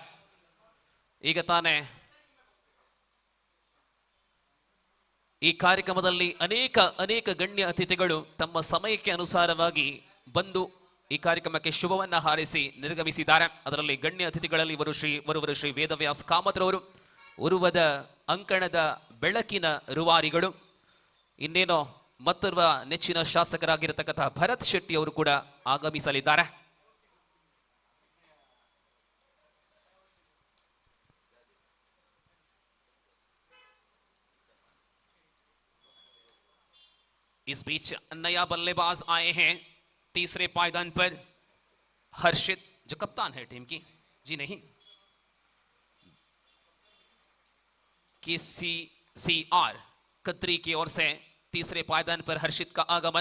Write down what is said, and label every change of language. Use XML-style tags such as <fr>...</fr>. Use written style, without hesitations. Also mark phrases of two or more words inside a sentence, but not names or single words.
<kn>ಈಗ ತಾನೇ ಈ ಕಾರ್ಯಕ್ರಮದಲ್ಲಿ ಅನೇಕ ಗಣ್ಯ ಅತಿಥಿಗಳು ತಮ್ಮ ಸಮಯಕ್ಕೆ ಅನುಸಾರವಾಗಿ ಬಂದು ಈ ಕಾರ್ಯಕ್ರಮಕ್ಕೆ ಶುಭವನ್ನ ಹಾರೈಸಿ ನಿರ್ಗಮಿಸಿದ್ದಾರೆ. ಅದರಲ್ಲಿ ಗಣ್ಯ ಅತಿಥಿಗಳಲ್ಲಿ ಇವರು ಶ್ರೀ ವೇದವ್ಯಾಸ್ ಕಾಮತ್ರವರು, ಉರುವದ ಅಂಕಣದ ಬೆಳಕಿನ ರೂವಾರಿಗಳು, ಇನ್ನೇನೋ ಮತ್ತೋರ್ವ ನೆಚ್ಚಿನ ಶಾಸಕರಾಗಿರತಕ್ಕಂತಹ ಭರತ್ ಶೆಟ್ಟಿ ಅವರು ಕೂಡ ಆಗಮಿಸಲಿದ್ದಾರೆ.</kn> <hi>इस बीच नया बल्लेबाज आए हैं तीसरे पायदान पर, हर्षित जो कप्तान है टीम की, जी नहीं, KCCR कतरी की ओर से तीसरे पायदान पर हर्षित का आगमन.</hi>